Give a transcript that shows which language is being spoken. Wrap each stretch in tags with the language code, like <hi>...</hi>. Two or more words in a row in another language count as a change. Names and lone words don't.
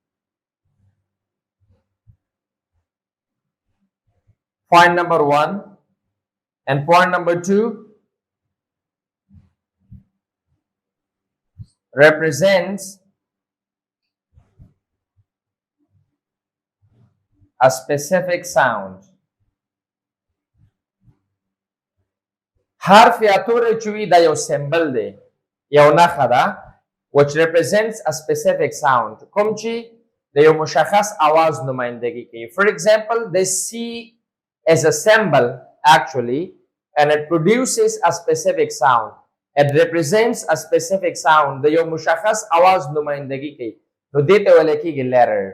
<en>Point number one. And point number two represents a specific sound.</en> <ps>حرف یا تورې چې وي دا یو سمبل دی، یو نښه ده</ps> <en>which represents a specific sound</en> <ps>کوم چې د یو مشخص आवाज نمایندګي کوي.</ps> <en>For example, this C is a symbol actually and it produces a specific sound. It represents a specific sound.</en> <ps>د یو مشخص आवाज نمایندګي کوي. نو دې ته ویل کېږي letter.</ps>